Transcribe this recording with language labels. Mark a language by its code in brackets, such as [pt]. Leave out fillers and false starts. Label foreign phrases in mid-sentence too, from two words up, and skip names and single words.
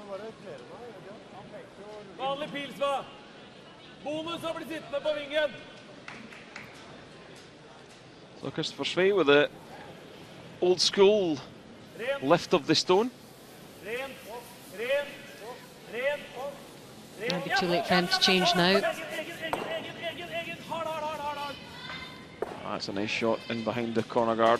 [no] Vanlig pilsva. Bonus å bli sittende på vingen. [en] So Christopher Svei with the old school lift of the stone. [no] Ren, ren, ren. [en] Might be too late for him to change now. That's a nice shot in behind the corner guard.